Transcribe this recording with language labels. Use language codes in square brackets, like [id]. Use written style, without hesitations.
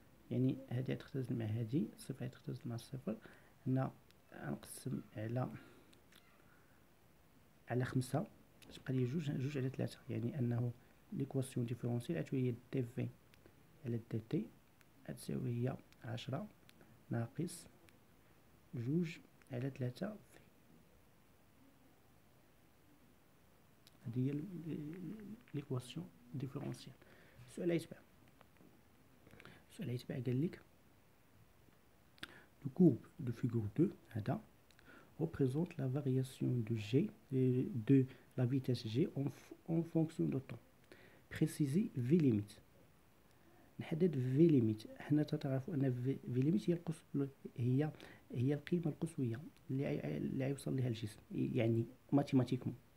[ar] يعني هذه غتختزل مع هذه الصفر غتختزل مع الصفر. هنا غنقسم على 5 تبقى لي جوج على 3، يعني انه ليكواسيون ديفيرونسيال غتولي هي دي في على دي تي غتساوي هي 10 ناقص جوج على 3 في. هذه هي [fr] l'équation différentielle. [ar] السؤال اللي يتبع قال لك [fr] le courbe de figure 2 [ar] هذا [fr] représente la variation de G de la vitesse G en fonction de temps. Préciser V limite. [ar] نحدد [fr] V limite. [ar] حنا تعرفوا ان V limite هي القيمة القصوية اللي يوصل لها الجسم، يعني ماتيماتيكمون.